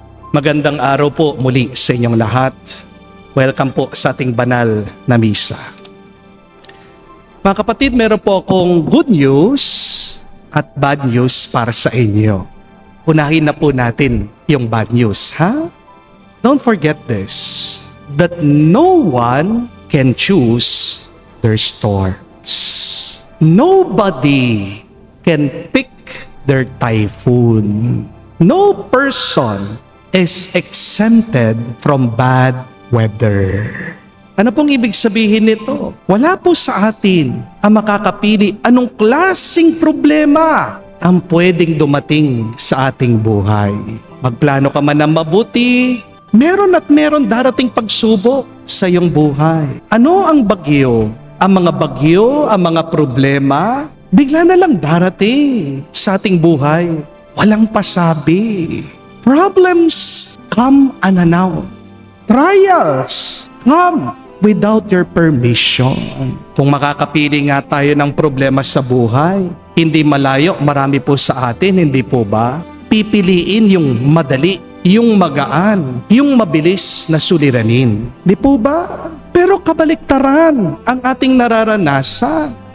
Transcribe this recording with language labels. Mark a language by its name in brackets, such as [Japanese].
[Filipino] Magandang araw po muli sa inyong lahat. Welcome po sa ating banal na misa. Mga kapatid, meron po akong good news at bad news para sa inyo. Unahin na po natin yung bad news, ha? [English] Don't forget this, that no one can choose their storms. Nobody can pick their typhoon. No person is exempted from bad weather. [Filipino] Ano pong ibig sabihin nito? Wala po sa atin ang makakapili anong klaseng problema ang pwedeng dumating sa ating buhay. Magplano ka man ng mabuti, meron at meron darating pagsubok sa iyong buhay. Ano ang bagyo? Ang mga bagyo, ang mga problema, bigla na lang darating sa ating buhay. Walang pasabi. [English] Problems come unannounced. Trials come without your permission. [Filipino] Kung makakapili nga tayo ng problema sa buhay, hindi malayo, marami po sa atin, hindi po ba? Pipiliin yung madali, yung magaan, yung mabilis na suliranin. Di po ba? Pero kabaliktaran ang ating nararanasan.